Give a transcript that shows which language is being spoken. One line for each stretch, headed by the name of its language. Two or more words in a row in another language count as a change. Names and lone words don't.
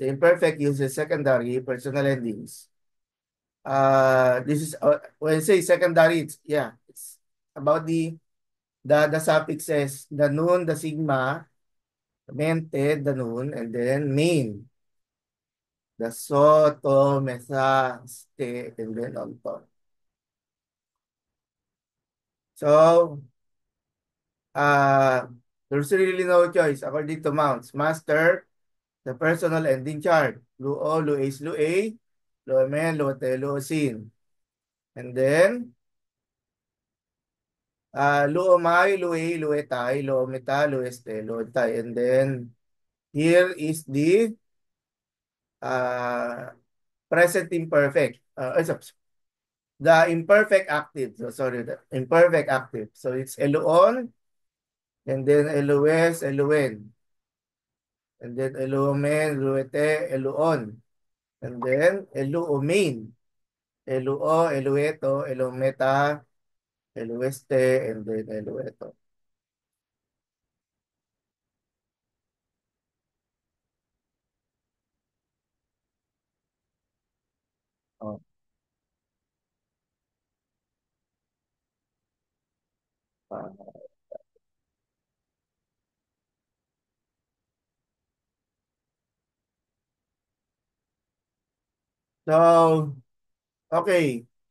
English: The imperfect uses secondary personal endings. This is when I say secondary, it's about the suffixes, the noon, the sigma, mente, the noon, and then main, the so, to, mesa, ste, and then onto. So there's really no choice according to Mounts. Master, the personal ending chart.
Greek: λύω, λύεις, λύει, λύομεν, λύετε, λύουσιν.
English: And then,
Greek: λύομαι, λύῃ, λύεται, λυόμεθα, λύεσθε, λύονται.
English: And then, here is the uh, present imperfect. The imperfect active. So, sorry, the imperfect active. So, it's eluon, and then
Greek: ἔλυες, ἔλυεν.
English: And then
Greek: ἐλύομεν, ἐλύετε, ἔλυον.
English: And then
Greek: ἐλυόμην, ἐλύου, ἐλύετο, ἐλυόμεθα, ἐλύεσθε,
English: and then elueto. Oh. Uh, so, okay.